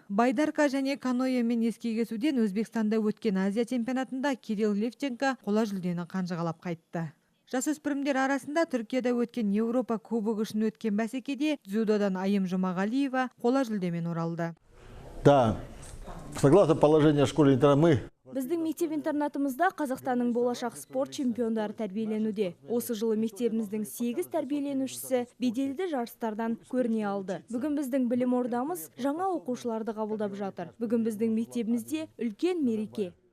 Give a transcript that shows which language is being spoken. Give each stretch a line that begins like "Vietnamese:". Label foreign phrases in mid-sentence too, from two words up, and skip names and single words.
Kazakh: Байдарка және каноэмен ескек кесуден Өзбекстанда өткен Азия чемпионатында Кирилл Левченко қола жүлдені қанжығалап қайтты. Жасөспірімдер арасында Түркияда өткен Еуропа кубогы үшін өткен бәсекеде дзюдодан Айым Жұмағалиева қола жүлдемен оралды.
Russian: Да, согласно положению школы-интернат
Kazakh: Біздің мектеп-интернатымызда Қазақстанның болашақ спорт чемпиондары тәрбиеленуде. Осы жылы мектебіміздің 8 тәрбиеленушісі беделді жарыстардан көріне алды. Бүгін біздің білім ордамыз жаңа оқушыларды қабылдап жатыр. Бүгін біздің мектебімізде үлкен мереке.